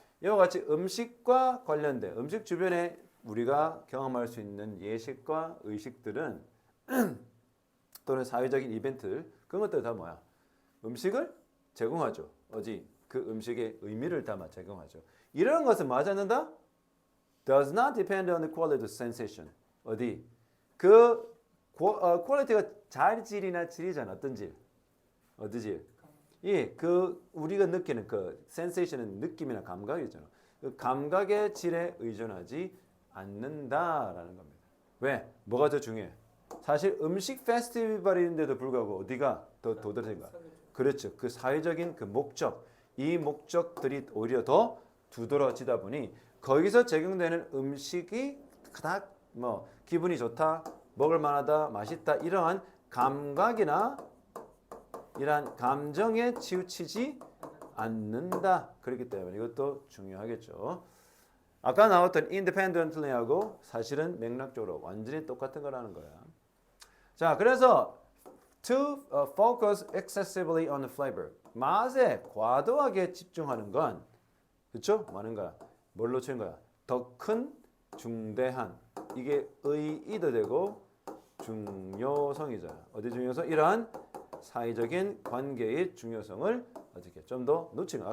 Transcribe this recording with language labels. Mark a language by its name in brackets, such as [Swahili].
[Korean] 이와 같이 음식과 관련된 음식 주변에 우리가 경험할 수 있는 예식과 의식들은 또는 사회적인 이벤트들 그런 것들 다 뭐야? 음식을 제공하죠. 그 음식의 의미를 담아 제공하죠. 이런 것은 맞았는다? [English] Does not depend on the quality of sensation. [Korean] 그 퀄리티가 질이나 질이잖아. 어떤 질? 어디 질? 그 우리가 느끼는 그 sensation은 느낌이나 감각이잖아. 그 감각의 질에 의존하지 않는다라는 겁니다. 왜? 뭐가 더 중요해? 사실 음식 페스티벌인데도 불구하고 어디가 더 도드라진가? 그렇죠. 그 사회적인 그 목적, 이 목적들이 오히려 더 두드러지다 보니 거기서 적용되는 음식이 그닥 뭐 기분이 좋다, 먹을 만하다, 맛있다 이러한 감각이나 이러한 감정에 치우치지 않는다. 그렇기 때문에 이것도 중요하겠죠. 아까 나왔던 independently하고 사실은 맥락적으로 완전히 똑같은 거라는 거야. 자, 그래서 [English] to focus excessively on the flavor. [Korean] 맛에 과도하게 집중하는 건 그렇죠? 많은 거야. 뭘로 치는 거야? 더 큰 중대한 이게 의의도 되고 중요성이잖아. 어디 중요성? 이러한 사회적인 관계의 중요성을 어떻게 좀 더 놓치는 거야.